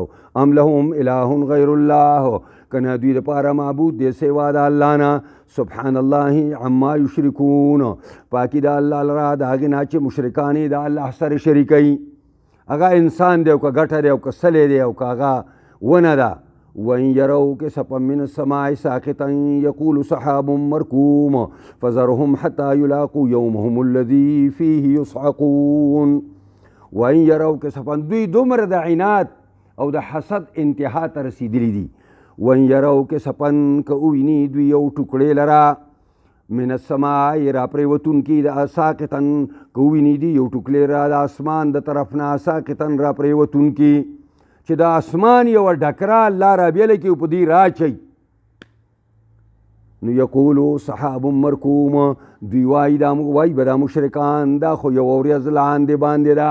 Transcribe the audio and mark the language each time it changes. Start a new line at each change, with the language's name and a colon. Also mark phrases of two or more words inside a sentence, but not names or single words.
Arabic: ام لهم اله غیر الله،
Pashto: که نه دوی دپاره معبود دی سوا د الله نه.
Arabic: سبحان الله عما یشرکون،
Pashto: پاکي د الله لره د هغې نه چې مشرکان یې د الله سره شریکوي. هغه انسان دی او که ګټه دی او که سلی دی او که هغه ونه ده.
Arabic: وَإِن يَرَوْا كِسَفًا مِّنَ السَّمَاءِ سَاقِطًا يَقُولُ سَحَابٌ مَّرْكُومٌ فَذَرْهُمْ حَتَّىٰ يُلَاقُوا يَوْمَهُمُ الَّذِي فِيهِ يُصْعَقُونَ. وَإِن يَرَوْا كِسَفًا،
Pashto: دوی دومره د عناد او د حسد انتها ته رسېدلي دي.
Arabic: وَإِن يَرَوْا كِسَفًا،
Pashto: که وویني دوی یو ټوکړې لره
Arabic: من السماء
Pashto: راپرېوتونکي د ساقطا، که وویني دوی یو ټوکړې لره د اسمان د طرف نه ساقطا راپرېوتونکي، چې د اسمان یوه ډکره الله رابیله کړي او په دوی راچوي. نو
Arabic: یقولو سحاب مرکوم،
Pashto: دوی وایي به دا مشرکان دا خو یوه ورځ لاندې باندې ده.